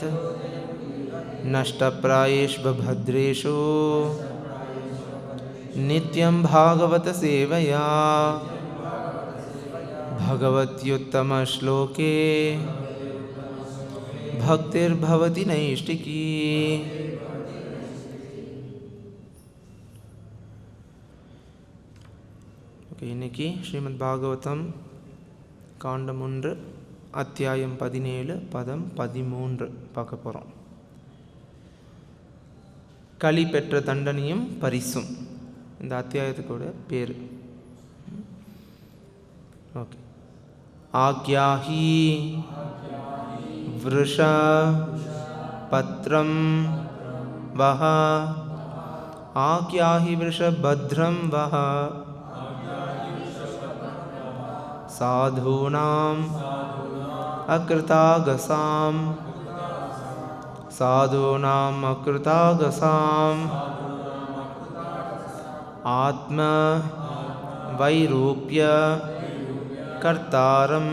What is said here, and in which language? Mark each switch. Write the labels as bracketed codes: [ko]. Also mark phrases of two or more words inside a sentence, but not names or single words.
[sa] नष्टप्रायेषु भद्रेषु नित्यं भागवत सेवया भगवत्युत्तमश्लोके भक्तिर्भवति नैष्टिकी. [ta] இன்னைக்கு ஸ்ரீமத் பாகவதம் காண்டம் 1 அத்தியாயம் 17 பதம் 13 பார்க்க போகிறோம். களி பெற்ற தண்டனையும் பரிசும் இந்த அத்தியாயத்துக்கூட பேர். [sa] ஓகே. आख्याहि वृष भद्रं वह. आख्याहि वृष भद्रं वह. साधूनाम् अकृतागसाम्. साधूनाम् अकृतागसाम् आत्मवैरूप्य कर्तारम्.